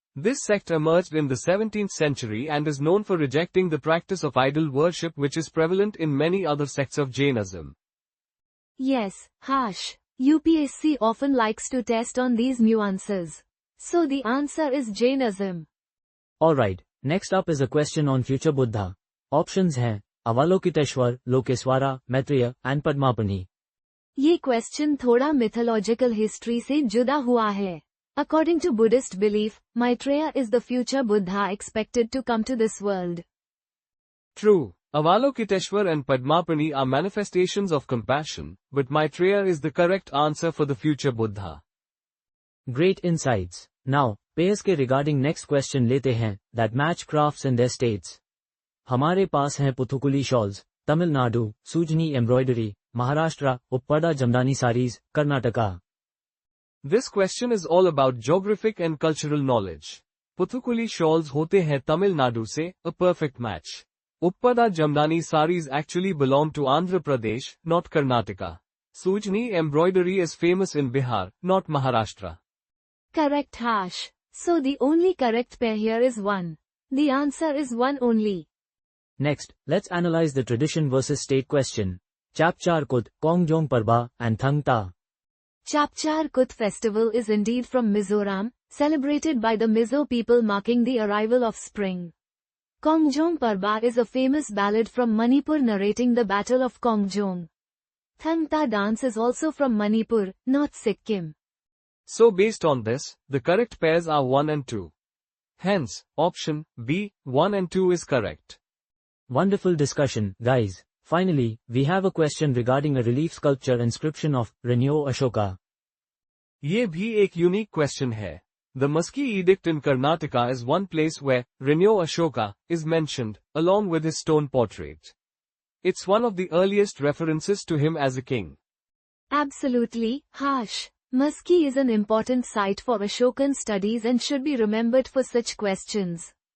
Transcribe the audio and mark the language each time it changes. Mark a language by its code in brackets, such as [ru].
[en] This sect emerged in the 17th century and is known for rejecting the practice of idol worship which is prevalent in many other sects of Jainism. Yes, Harsh. UPSC often likes to test on these nuances. So the answer is Jainism. Alright, next up is a question on future Buddha. [hi] Options हैं Avalokiteshvara, लोकेश्वरा, Maitreya and पद्मापनि। ये question थोड़ा mythological history से जुदा हुआ है। [en] According to Buddhist belief, Maitreya is the future Buddha expected to come to this world. True, Avalokiteshwar and Padmapani are manifestations of compassion, but Maitreya is the correct answer for the future Buddha. Great insights. Now, pairs के regarding next question लेते हैं, that match crafts in their states. [hi] हमारे पास हैं पुथुकुली shawls, Tamil Nadu, Sujani embroidery, Maharashtra, उपपड़ा jamdani saris, Karnataka. [en] This question is all about geographic and cultural knowledge. Puthukuli shawls [hi] होते हैं तमिलनाडु से, [en] a perfect match. Uppada Jamdani saris actually belong to Andhra Pradesh, not Karnataka. Sujni embroidery is famous in Bihar, not Maharashtra. Correct, Harsh. So the only correct pair here is 1. The answer is one only. Next, let's analyze the tradition versus state question. Chapchar Kut, Kongjong Parba, and Thang Ta. Chapchar Kut festival is indeed from Mizoram, celebrated by the Mizo people marking the arrival of spring. Kongjong Parba is a famous ballad from Manipur narrating the Battle of Kongjong. Thang Ta dance is also from Manipur, not Sikkim. So based on this, the correct pairs are 1 and 2. Hence, option B, 1 and 2 is correct. Wonderful discussion, guys. Finally, we have a question regarding a relief sculpture inscription of Renew Ashoka. [hi] ये भी एक unique question है. [en] The Musky Edict in Karnataka is one place where Renew Ashoka is mentioned, along with his stone portrait. It's one of the earliest references to him as a king. Absolutely, Harsh. Musky is an important site for Ashokan studies and should be remembered for such questions.